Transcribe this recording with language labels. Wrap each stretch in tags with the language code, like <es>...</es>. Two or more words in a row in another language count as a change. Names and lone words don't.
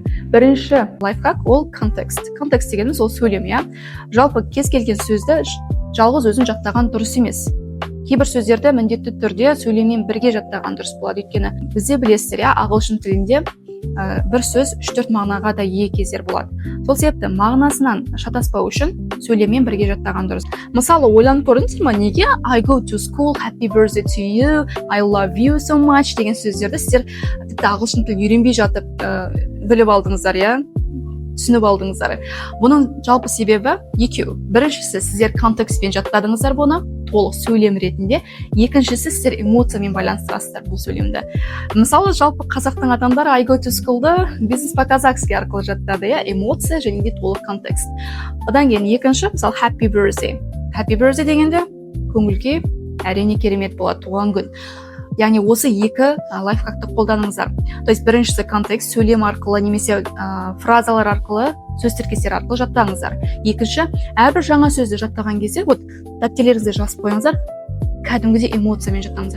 <kk>Бірінші лайфхак ол контекст. Контекст дегеніміз ол сөйлем, Жалпы кез келген сөзді жалғыз өзін жаттаған дұрыс емес. Кейбір сөздерді міндетті түрде сөйлеммен бірге жаттаған дұрыс болады. Өйткені бізде білесіздер, ағылшын тілінде бір сөз 3-4 мағынаға да ие кездер болады. Сол себепті мағынасынан шатаспау үшін сөйлеммен бірге жаттаған дұрыс. Мысалы, ойланып көрдіңіздер ме, неге</kk> <en>I go to school, happy birthday to you, I love you so much</en> <kk>деген сөздерді сіздер тіпті ағылшын тілін үйренбей жатып біліп алдыңыздар, түсініп алдыңыздар. Бұның жалпы себебі екеу. Біріншісі, сіздер контекстпен жаттадыңыздар бұны, толық сөйлем ретінде. Екіншісі, сіздер эмоциямен байланыстырасыздар бұл сөйлемді. Мысалы, жалпы қазақтың адамдары</kk> <en>I go to school-</en> <kk>ды бизнес по-казахски арқылы жаттады, эмоция және де толық контекст. Одан кейін екінші, мысалы,</kk> <en>happy birthday. Happy birthday</en> <kk>дегенде көңілге әрине керемет болады, туған күн. Яғни осы екі лайфхакты қолданыңыздар.</kk> <ru>То есть</ru> <kk>біріншісі контекст, сөйлем арқылы немесе фразалар арқылы, сөз тіркестер арқылы жаттаңыздар. Екінші, әрбір жаңа сөзді жаттаған кезде, дәптерлеріңізде жазып қойыңыздар, кәдімгідей эмоциямен жаттаңыздар.</kk>